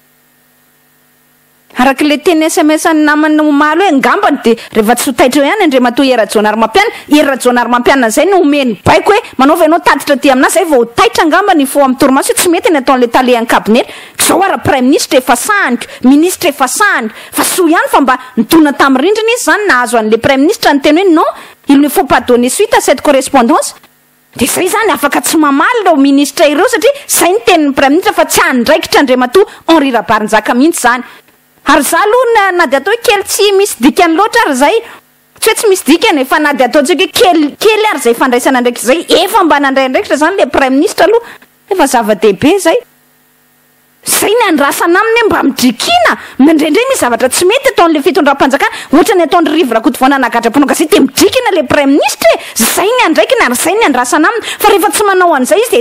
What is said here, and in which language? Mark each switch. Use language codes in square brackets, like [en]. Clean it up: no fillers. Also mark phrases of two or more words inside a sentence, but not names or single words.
[mg] araka le teny SMS ny namany omaly hoe ngambany de rehefa tsy hotaitra ihany Andriamatoa Erajonary mampiana Erajonary mampiana zay no omeny baiko hoe manaova ianao tatitra ty aminazy zay vao taitra ngambany fo amin'ny torimaso tsy mety ny ataon'le tale ankabinet zao ara [fr] premier ministre [mg] efa sahanyko ministre efa sahanyko fa so ihany fa mba nitona tamin'ny rindrina izy zany nahazo an'le [fr] premier ministre [mg] ny teny hoe [fr] non il ne faut pas donner suite à cette correspondance [mg] de zay zany afaka tsy mamaly reo ministre ireo satria zay ny tenin'ny [fr] premier ministre [mg] fa tsy andraikitra Andriamatoa Henri Rabarinjaka mihitsy zany ary za aloha na de atao hoe kely tsy misy dikany loatra ary zay tsy hoe tsy misy dikany fa na de ataontsika hoe kely ary zay fandraisana andraikitra zay efa mba nandray andraikitra zany le [fr] premier ministre [mg] aloha efa zava-dehibe zay ny andrasana aminy mba midrikina mindraindray misy zavatra tsy mety ataon'le fitondram-panjakana ohatra ny ataon'ny rivo rakotovana nagadraponao gazety de midrikina le [fr] premier ministre [mg] zay ny andraikina ary zay ny andrasana aminy fa rehefa tsy manao an'izay izy de